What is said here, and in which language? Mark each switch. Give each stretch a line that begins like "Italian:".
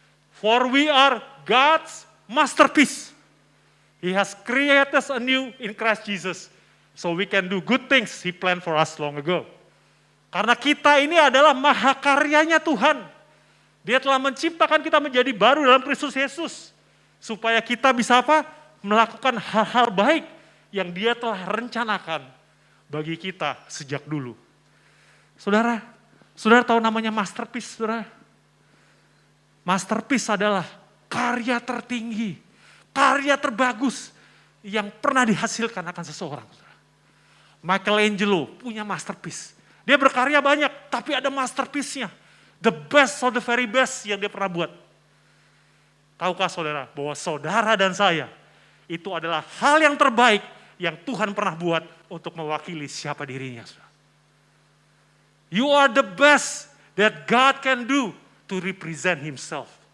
English: For we are God's masterpiece. He has created us anew in Christ Jesus. So we can do good things He planned for us long ago.
Indonesian: Karena kita ini adalah mahakaryanya Tuhan. Dia telah menciptakan kita menjadi baru dalam Kristus Yesus. Supaya kita bisa apa? Melakukan hal-hal baik yang Dia telah rencanakan bagi kita sejak dulu. Saudara tahu namanya masterpiece, saudara? Masterpiece adalah karya tertinggi, karya terbagus yang pernah dihasilkan akan seseorang. Michelangelo punya masterpiece. Dia berkarya banyak, tapi ada masterpiece-nya.
English: The best of the very best
Indonesian: yang dia pernah buat. Tahukah saudara bahwa saudara dan saya itu adalah hal yang terbaik yang Tuhan pernah buat untuk mewakili siapa dirinya.
English: You are the best that God can do to represent Himself.